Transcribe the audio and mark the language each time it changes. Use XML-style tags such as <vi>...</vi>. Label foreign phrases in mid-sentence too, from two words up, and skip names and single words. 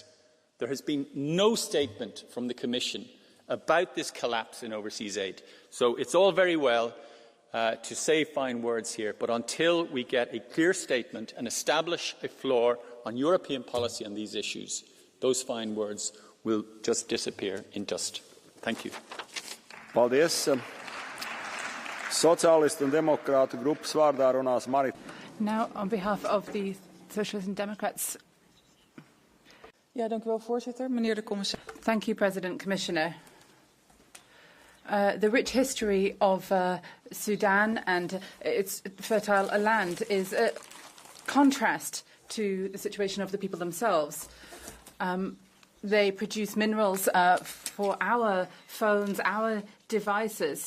<en>There has been no statement from the Commission about this collapse in overseas aid. So it's all very well to say fine words here, but until we get a clear statement and establish a floor on European policy on these issues, those fine words will just disappear in dust. Thank you.</en> <lv>Paldies. Socialistu un demokrātu grupas vārdā runās Marita.</lv> <en>Now, on behalf of the Socialists and Democrats.</en> <nl>Ja, dank u wel, voorzitter. Meneer de commissaris.</nl> <en>Thank you, President, Commissioner. The rich history of Sudan and its fertile land is a contrast to the situation of the people themselves. They produce minerals for our phones, our devices.</en>